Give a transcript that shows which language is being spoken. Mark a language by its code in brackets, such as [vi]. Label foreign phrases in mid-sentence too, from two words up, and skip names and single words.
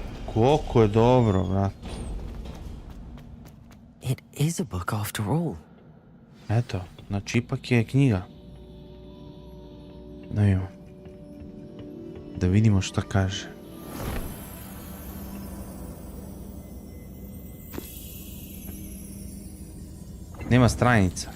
[hr] Koliko je dobro, brat. [en] It is a book after all. [hr] Eto, znači ipak je knjiga. Da vidimo šta kaže. Nema stranica.